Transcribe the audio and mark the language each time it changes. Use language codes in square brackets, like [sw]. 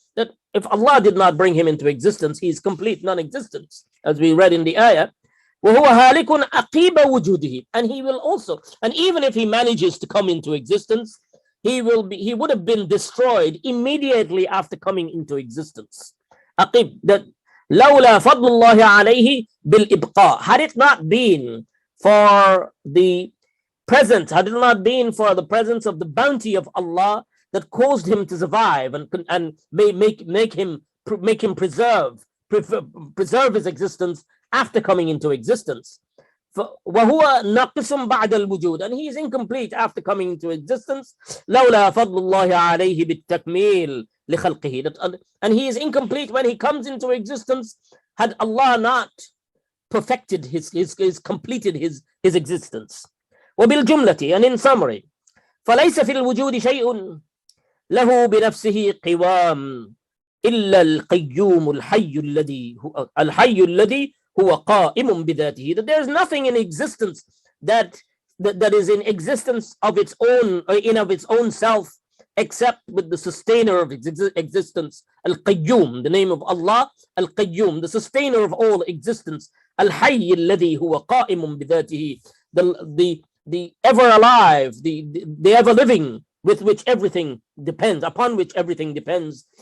[en] That if Allah did not bring him into existence, he is complete non-existence, as we read in the ayah. [ar] وهو هالك عقيب وجوده. [en] And he will also, and even if he manages to come into existence, he would have been destroyed immediately after coming into existence. [ar] عقيب, that لولا فضل الله عليه بالإبقاء. [en] Had it not been for the presence, had it not been for the presence of the bounty of Allah that caused him to survive and make him preserve his existence after coming into existence. [ar] وهو ناقص بعد الوجود. [en] And he is incomplete after coming into existence. [ar] لولا فضل الله عليه بالتكميل لخلقه. [en] And he is incomplete when he comes into existence had Allah not perfected completed his existence. [ar] وبالجملة, [en] and in summary, [ar] فليس في الوجود شيء له بنفسه قوام إلا القيوم الحي الذي هو قائم بذاته. [en] That there is nothing in existence that is in existence of its own self except with the sustainer of existence, Al-Qayyum, the name of Allah, Al-Qayyum, the sustainer of all existence, Al-Hayy [ar] الذي هو قائم بذاته, [en] the ever alive, the ever living, with which everything depends, upon which everything depends.